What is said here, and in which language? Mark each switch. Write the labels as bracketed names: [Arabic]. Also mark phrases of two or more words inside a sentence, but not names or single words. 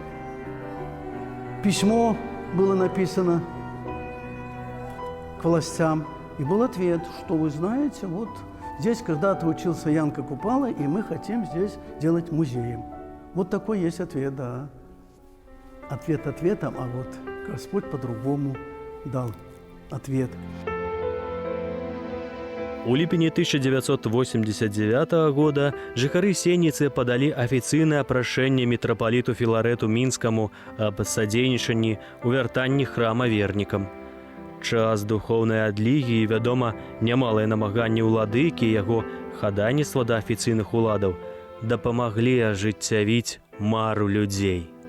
[Russian] Письмо было написано к властям, и был ответ, что вы знаете, вот здесь когда-то учился Янка Купала, и мы хотим здесь делать музеем. Вот такой есть ответ, да. Ответ ответом, а вот Господь по-другому дал ответ. [Belarusian] У ліпені 1989 года жыхары Сенніцы падалі афіцыйнае прашэнне мітрапаліту Філарэту Мінскаму аб садзейнічанні ў вяртанні храма вернікам. Час духоўнай адлігі і, вядома, немалыя намаганні ўладыкі і яго хадайніцтва да афіцыйных уладаў дапамаглі ажыццявіць мару людзей.